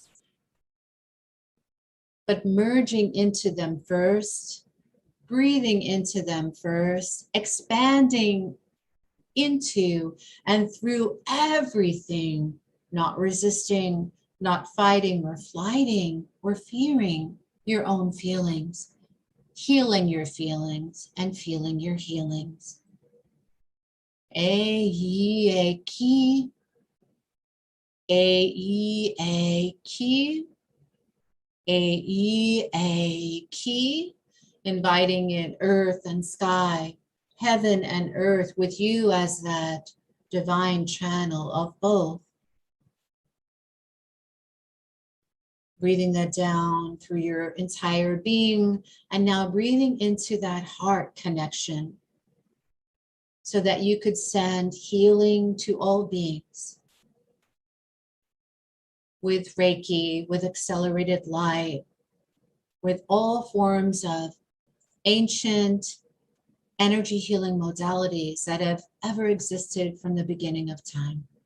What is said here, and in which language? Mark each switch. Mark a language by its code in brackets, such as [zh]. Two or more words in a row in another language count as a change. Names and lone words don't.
[en] But merging into them first, breathing into them first, expanding into and through everything, not resisting, not fighting or flighting or fearing your own feelings, healing your feelings and feeling your healings. E e ki, e ki, ki, inviting in earth and sky, heaven and earth with you as that divine channel of both. Breathing that down through your entire being, and now breathing into that heart connection so that you could send healing to all beings with Reiki, with accelerated light, with all forms of ancient energy healing modalities that have ever existed from the beginning of time.